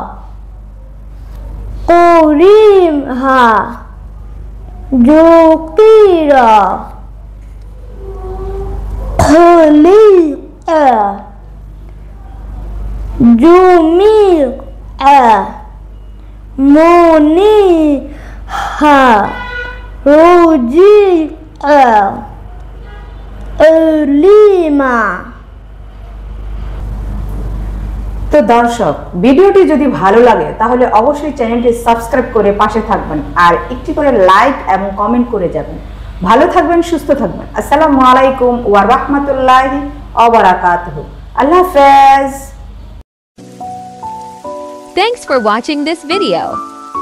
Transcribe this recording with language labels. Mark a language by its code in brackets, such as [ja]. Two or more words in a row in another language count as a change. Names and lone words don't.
[bn] কুরিমহা জুকিরা খুলিকা জুমিকা মুনিহা রুজিকা উলিমা। তো দর্শক, ভিডিওটি যদি ভালো লাগে তাহলে অবশ্যই চ্যানেলটি সাবস্ক্রাইব করে পাশে থাকবেন আর একটি করে লাইক এবং কমেন্ট করে যাবেন। ভালো থাকবেন, সুস্থ থাকবেন। [ar] السلام عليكم ورحمة الله وبركاته. আল্লাহ হাফেজ। [en] Thanks for watching this video.